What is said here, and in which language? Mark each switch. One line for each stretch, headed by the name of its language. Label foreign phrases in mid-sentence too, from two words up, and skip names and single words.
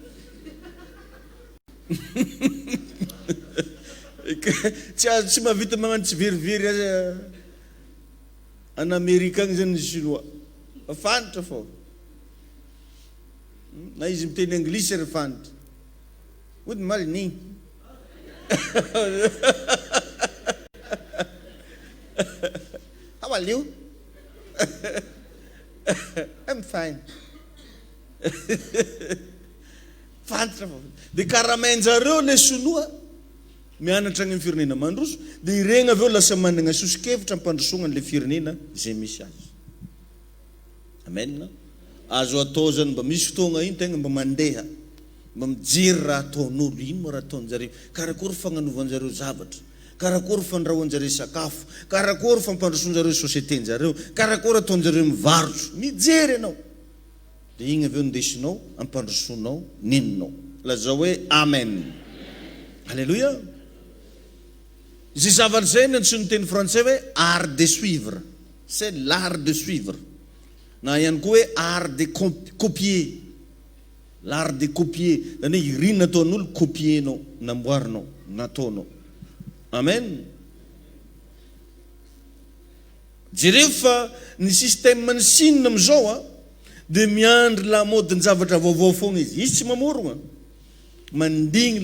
Malagasy: Tsy mavita magnano tsy verivery an'Amerika agny zany ny chinois. Fantatra fô. na izy miteny anglisy ry fantatra
English: good morning how are you I'm fine
Malagasy: fantatra dia karamenjareo le sonoa mianatra agny amin'ny firenena mandroso dia iregna aveo lasa manana sosikevitra ampandrosoana le firenena izay misy azy amen azo atao zany mba misy fotoagna iny tegna mba mandeha mba mijery raha ataon'olo ino moa raha ataon'jareo karakory fagnanovan'jareo zavatra karakory fandrahoan'jareo sakafo karakory fampandrosoan'jareo société-njareo karakory ataon'jareo mivarotro mijery ianao dia igny aveo ndesinao ampandrosonao ninonao lazao hoe amen alléluia zay zavatra zay ny antsoin'ny teny français hoe
French: art de suivre c'est l'art de suivre
Malagasy: na ihany koa hoe
French: art de copier l'art de copier
Malagasy: zany hoe irino nataon'olo copienao namboarinao nataonao amen jereo fa ny système ny Chine amizao a dia miandry lamody ny zavatra vaovao foagna izy tsy mamorona mandigny